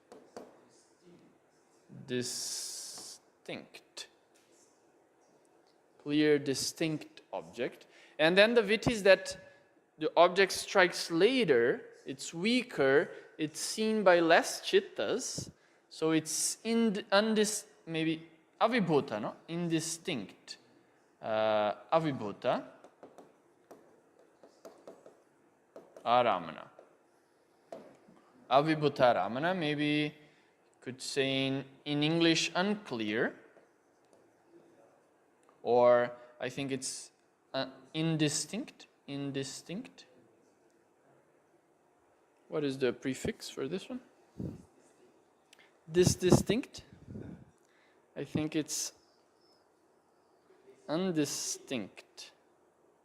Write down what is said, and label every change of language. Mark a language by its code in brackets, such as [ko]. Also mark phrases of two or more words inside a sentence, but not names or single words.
[en] Distinct. Clear, distinct object. And then the vitis that the object strikes later, it's weaker, it's seen by less chittas, so it's maybe avibhuta, no? [pi] Indistinct. Avibhuta Aramana. Avibhuta Aramana, [en] maybe could say in English unclear, or I think it's indistinct. Indistinct. What is the prefix for this one? Distinct. I think it's undistinct.